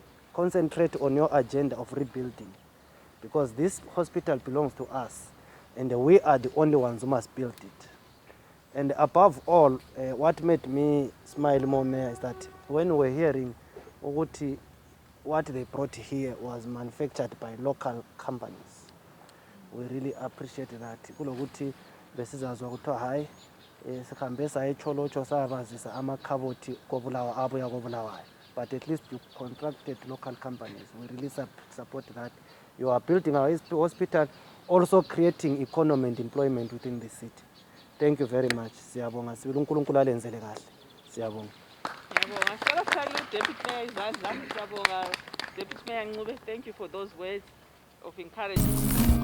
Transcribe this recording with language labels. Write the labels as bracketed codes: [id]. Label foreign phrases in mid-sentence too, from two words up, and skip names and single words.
[en] Concentrate on your agenda of rebuilding, because this hospital belongs to us, and we are the only ones who must build it. And above all, what made me smile more, Mayor, is that when we were hearing what they brought here was manufactured by local companies. We really appreciate that. [nd] Kulokuthi besizazwa kuthiwa hayi sikhambe saya eCholocho sayabazisa amakhabothi koBulawayo abuya koBulawayo. [en] But at least you contracted local companies. We really support that. You are building our hospital, also creating economy and employment within the city. Thank you very much. [nd] Siyabonga. Sibili uNkulunkulu alenzele kahle. Siyabonga. [en] Deputy Mayor Izandla, Deputy Mayor Ncube, thank you for those words of encouragement.